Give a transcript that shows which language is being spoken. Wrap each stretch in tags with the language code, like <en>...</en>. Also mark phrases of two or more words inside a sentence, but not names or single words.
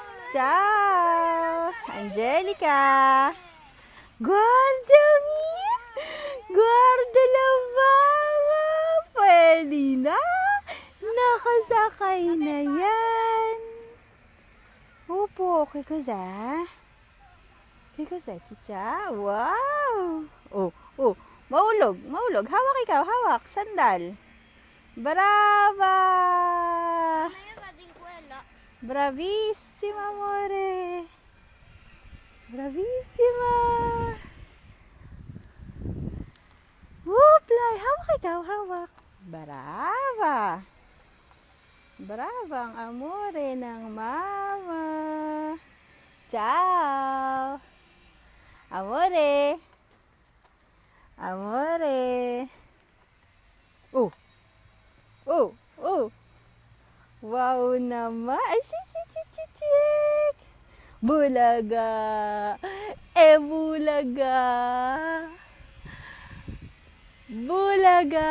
<it>Ciao! Angelica! Guardami! Guarda la mama!</it> <tl>Pwede na! Nakasakay na yan! Opo,</tl> <it>okay cos'è? Che cos'è, Chicha?</it> <tl>Wow! Oh, oh, maulog, maulog. Hawak ikaw, hawak. Sandal.</tl> <it>Brava! Bravissima, amore! Bravissima! Whoopla!</it> <tl>Hawak ikaw, hawak. Brava! Brava ang amore ng mama.</tl> <it>Ciao! Amore! Amore! Oh!</it> <tl>Oh! Oh! Wow naman! Ay, chik! Bulaga! Bulaga! Bulaga!</tl>